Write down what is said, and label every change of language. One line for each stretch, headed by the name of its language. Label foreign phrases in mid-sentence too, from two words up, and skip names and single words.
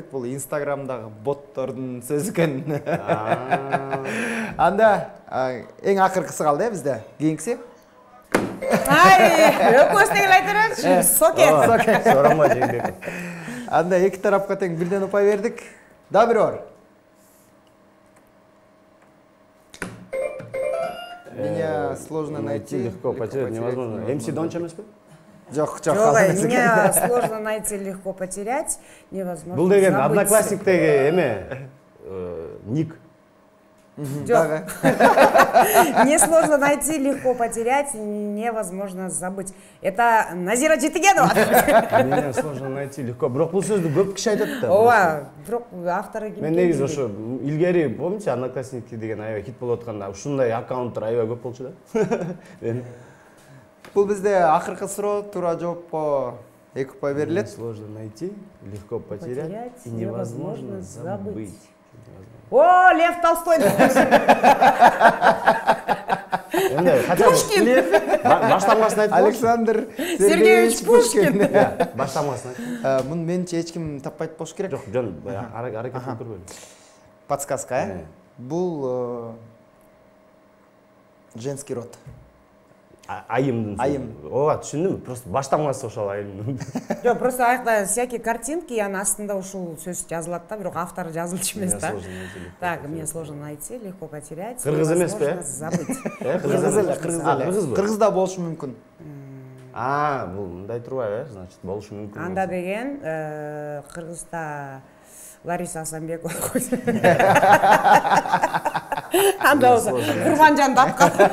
Kyrgyz: Бул Инстаграмдагы боттордун сөзү экен. Анда эң акыркысы калды бизде. Кийинкиси. Экөөбүз тең эле айта беребизчи. Соке. Сооронбай Жээнбеков. Анда эки тарапка тең бирден упай бердик. Да бир бар.
Russian: Меня сложно найти. Легко потерять невозможно.
Kyrgyz: МС Донча эмеспи? Жок.
Russian: Меня сложно найти, легко потерять, невозможно
Kyrgyz: Бул деген
Russian: забыть.
Kyrgyz: Одноклассниктеги эме ник. Жок.
Russian: Несложно найти, легко потерять, невозможно забыть. Это Назира Жетигенова. Меня сложно найти, легко.
Kyrgyz: Бирок бул сөздү көп киши айтат да. Ооба, бирок автору ким? Мен негизи ошо илгери, помните, Одноклассники деген аябай хит болуп атканда, ушундай аккаунттар аябай көп болчу да. Бул бизде акыркы суроо, туура жоопко 2 упай берилет.
Russian: Сложно найти, легко потерять и невозможно забыть. О, Лев Толстой. Пушкин.
Kyrgyz: Баштамасын айтып. Александр Сергеевич Пушкин. Баштамасын айт. Муну менче эч ким таппайт болуш керек. Жок, жөн аракет кылып көрбөйлү.
Russian: Подсказка,
Kyrgyz: Бул
Russian: женский род.
Kyrgyz: айымдын Айым. ооба түшүндүм, просто баштамасы ошол айымдын. Жок, просто аякта
Russian: всякие картинки,
Kyrgyz: анын астында ушул сөз жазылат да, бирок автор жазылчу эмес да.
Russian: Так, мне сложно найти, легко потерять.
Kyrgyz: Кыргыз эмес бе?
Russian: Забыть.
Kyrgyz: Кыргыз эле, кыргызда болушу мүмкүн. Бул мындай турбайбы, значит, болушу мүмкүн. Анда деген Кыргызда Лариса Асанбекова. Анда болсо Курманжанды аткан.